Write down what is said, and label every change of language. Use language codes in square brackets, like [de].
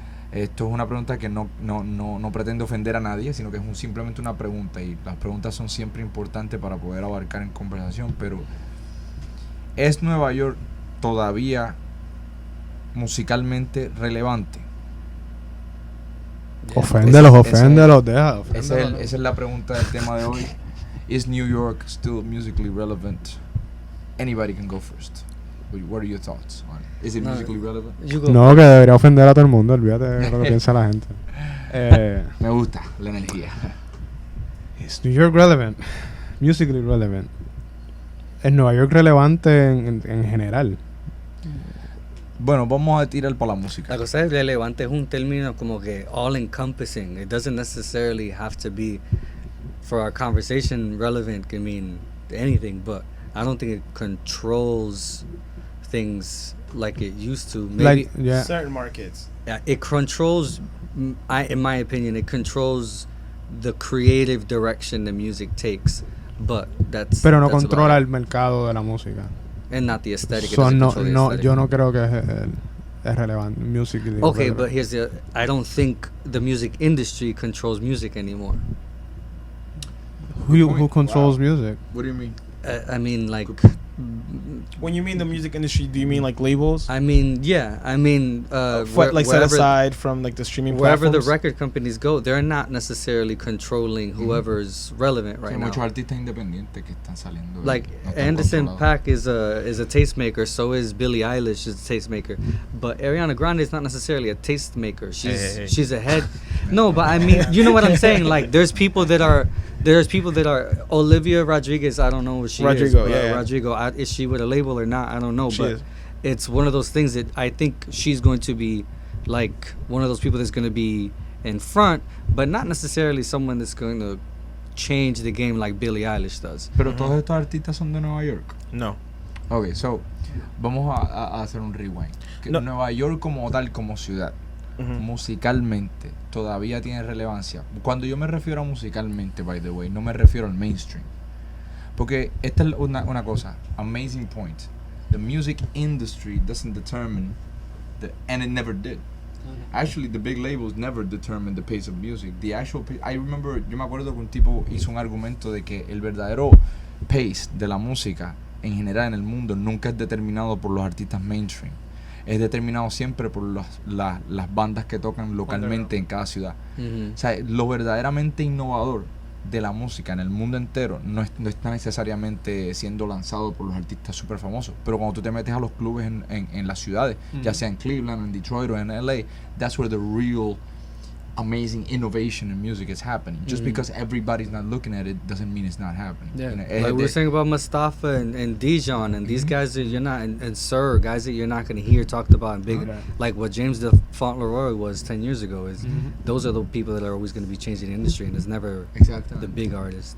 [es] Esto es una pregunta que no pretende ofender a nadie, sino que es simplemente una pregunta, y las preguntas son siempre importantes para poder abarcar en conversación. Pero ¿es Nueva York todavía musicalmente relevante? Oféndelos, deja. Esa es la pregunta del tema de hoy. [en] Is New York still musically relevant? Anybody can go first. What are your thoughts on it? Is it musically relevant? [es] No, que debería ofender a todo el mundo. Olvídate de lo que piensa la gente. Me gusta la energía. [en] Is New York relevant? Musically relevant. [es] ¿Es Nueva York relevante en general? Bueno, vamos a tirar por la música. La cosa es relevante, es un término como que [en] all encompassing. It doesn't necessarily have to be, for our conversation, relevant can mean anything, but I don't think it controls things like it used to. Maybe certain markets. It controls, in my opinion, it controls the creative direction the music takes, but [es] Pero no controla el mercado de la música. [en] And not the aesthetic. [es] So yo no creo que es relevante. [en] Musically okay, relevant. But I don't think the music industry controls music anymore. Who controls music? What do you mean? I mean, like, when you mean the music industry, do you mean like labels? I mean, yeah. I mean, set aside from like the streaming wherever platforms? the record companies go, they're not necessarily controlling whoever's relevant right now. [es] Muchos artistas independientes que están saliendo. [en] Like Anderson .Paak is a tastemaker, so is Billie Eilish is a tastemaker, but Ariana Grande is not necessarily a tastemaker. She's a head. No, but I mean, you know what I'm saying? Like, there's people that are Olivia Rodriguez. I don't know what she is. Rodrigo. Is she with a label or not? I don't know. But it's one of those things that I think she's going to be like one of those people that's going to be in front, but not necessarily someone that's going to change the game like Billie Eilish does. [es] Pero todos estos artistas son de Nueva York. No. Okay, so vamos a hacer un rewind. No. Nueva York como tal, como ciudad, musicalmente todavía tiene relevancia. Cuando yo me refiero a musicalmente, [en] by the way, [es] no me refiero al mainstream, porque esta es una cosa, [en] amazing point. The music industry doesn't determine and it never did. Actually, the big labels never determined the pace of music. [es] Yo me acuerdo que un tipo hizo un argumento de que el verdadero pace de la música en general en el mundo nunca es determinado por los artistas mainstream. Es determinado siempre por las bandas que tocan localmente en cada ciudad. O sea, lo verdaderamente innovador de la música en el mundo entero no está necesariamente siendo lanzado por los artistas súper famosos, pero cuando tú te metes a los clubes en las ciudades, ya sea en Cleveland, en Detroit o en LA, [en] that's where the real amazing innovation in music is happening. Just because everybody's not looking at it doesn't mean it's not happening. Yeah. You know, like we were saying about Mustafa and Dijon and these guys that you're not, and Sir, guys that you're not going to hear talked about in big, like what James de Fauntleroy was 10 years ago. Is those are the people that are always going to be changing the industry, and it's never the big artist.